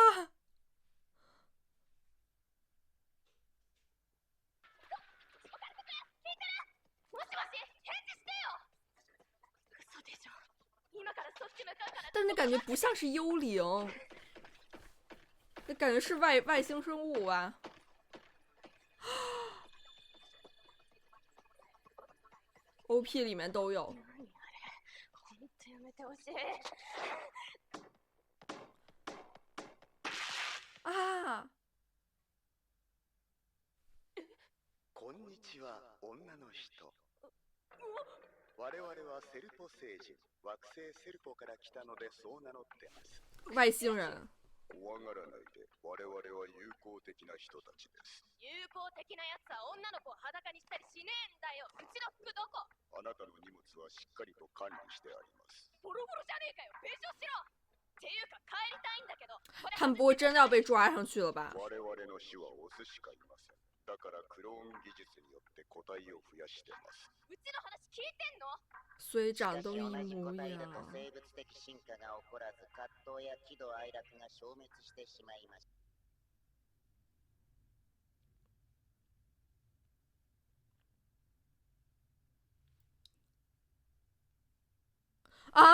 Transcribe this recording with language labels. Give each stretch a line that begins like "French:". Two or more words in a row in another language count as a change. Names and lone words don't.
Chinese: 但那感觉不像是幽灵，那感觉是外星生物吧。OP 里面都有。啊！
Japanese: こんにちは、女の人。我々はセルポ星人、惑星セルポから来たのでそう名乗ってます。
Chinese: 外星人。
Japanese: 怖がらないで、我々は友好的な人たちです。友好的なやつは女の子を裸にしたりしねえんだよ。うちの服どこ？あなたの荷物はしっかりと管理してあります。ボロボロじゃねえかよ。弁償しろ。っていうか帰りたいんだけど。
Chinese: 他们不会真的要被抓上去了吧？
Japanese: 我々の死はオスしかいません。だからクローン技術によって個体を増やしてます。うちの話聞いてんの？
Chinese: 虽长都一
Japanese: 同じ個
Chinese: 模一
Japanese: 体だと
Chinese: 样。
Japanese: 生物的進化が起こらず、葛藤や喜怒哀楽が消滅してしまいました。啊！